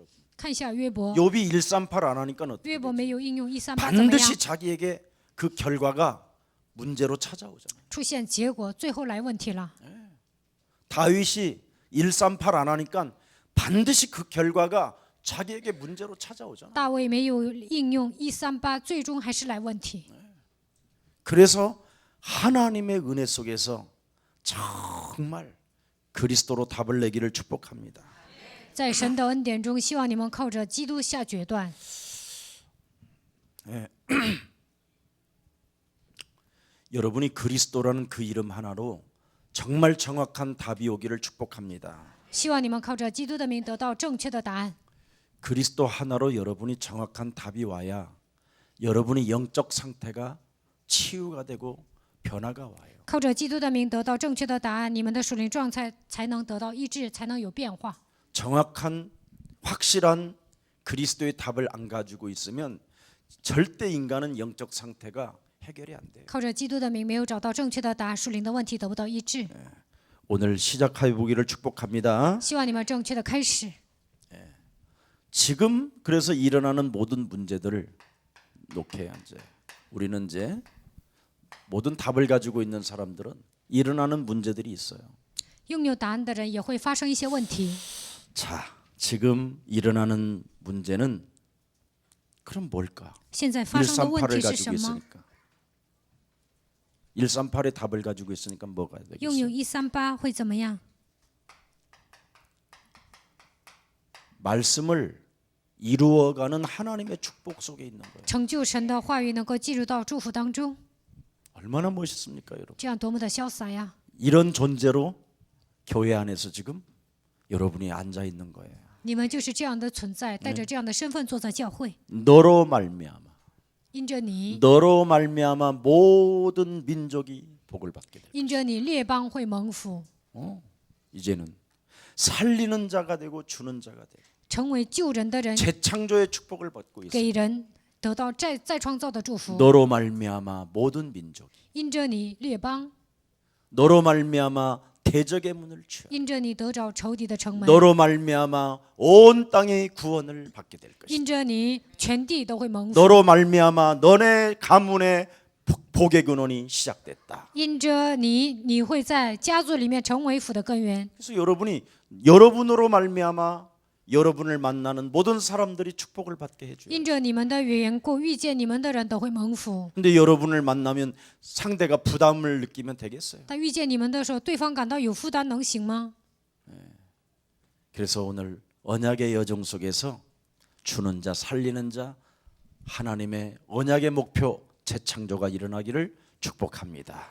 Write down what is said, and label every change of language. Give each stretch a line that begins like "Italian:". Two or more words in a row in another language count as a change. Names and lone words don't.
Chinese: 看一下约伯，
Korean: 욥이 138 안 하니까 어떻게
Chinese: 约伯
Korean: 되죠?
Chinese: 没有应用138，怎么样？
Korean: 반드시 자기에게 그 결과가 문제로 찾아오잖아요.
Chinese: 出现结果，最后来问题了。
Korean: 다윗이 138 안 하니까 반드시 그 결과가 자기에게 문제로 찾아오잖아요.
Chinese: 大卫没有应用138，最终还是来问题。
Korean: 그래서 하나님의 은혜 속에서 정말 그리스도로 답을 내기를 축복합니다.
Chinese: 在神的恩典中，希望你们靠着基督下决断。
Korean: 여러분이 그리스도라는 그 이름 하나로 정말 정확한 답이 오기를 축복합니다.
Chinese: 希望你们靠着基督的名得到正确的答案。
Korean: 그리스도 하나로 여러분이 정확한 답이 와야 여러분의 영적 상태가 치유가 되고 변화가 와요.
Chinese: 靠着基督的名得到正确的答案，你们的属灵状态才能得到医治，才能有变化。
Korean: 정확한 확실한 그리스도의 답을 안 가지고 있으면 절대 인간은 영적 상태가 해결이 안 돼요.
Chinese: 靠着基督的名没有找到正确的答案，属灵的问题得不到医治。
Korean: 오늘 시작해 보기를 축복합니다.
Chinese: 希望你们正确的开始。
Korean: 지금 그래서 일어나는 모든 문제들을 놓게 이제 우리는 이제 모든 답을 가지고 있는 사람들은 일어나는 문제들이 있어요.
Chinese: 拥有答案的人也会发生一些问题。
Korean: 자, 지금 일어나는 문제는 그럼 뭘까?
Chinese: 现在发生的问
Korean: 138을
Chinese: 题是
Korean: 가지고
Chinese: 什么？
Korean: 있으니까 138의 답을 가지고 있으니까 뭐가
Chinese: 拥有
Korean: 되겠어요?
Chinese: 138会怎么样？
Korean: 말씀을 이루어가는 하나님의 축복 속에 있는 거예요.
Chinese: 成就神的话语能够进入到祝福当中，
Korean: 얼마나 멋있습니까, 여러분?
Chinese: 这样多么的潇洒呀！
Korean: 이런 존재로 교회 안에서 지금 여러분이 앉아 있는 거예요.
Chinese: 你们就是这样的存在，带着这样的身份坐在教会，
Korean: 너로 말미암아
Chinese: 因着你，
Korean: 너로 말미암아 모든 민족이 복을 받게 돼.
Chinese: 因着你，列邦会蒙福，
Korean: 이제는 살리는 자가 되고 주는 자가 되고
Chinese: 成为救人的人，
Korean: 재창조의 축복을 받고 있어요.
Chinese: 给人得到再创造的祝福。
Korean: 너로 말미암아 모든 민족이
Chinese: 因着你，列邦；
Korean: 너로 말미암아 대적의 문을 취하
Chinese: 因着你得着仇敌的城门；
Korean: 너로 말미암아 온 땅의 구원을 받게 될 것이다.
Chinese: 因着你，全地都会蒙福；
Korean: 너로 말미암아 너네 가문의 복의 근원이 시작됐다.
Chinese: 因着你，你会在家族里面成为福的根源。
Korean: 그래서 여러분으로 말미암아 여러분을 만나는 모든 사람들이 축복을 받게 해줘요.
Chinese: 因着你们的缘故，遇见你们的人都会蒙福。
Korean: 근데 여러분을 만나면 상대가 부담을 느끼면 되겠어요.
Chinese: 但遇见你们的时候，对方感到有负担，能行吗？
Korean: 그래서 오늘 언약의 여정 속에서 주는 자 살리는 자 하나님의 언약의 목표 재창조가 일어나기를 축복합니다.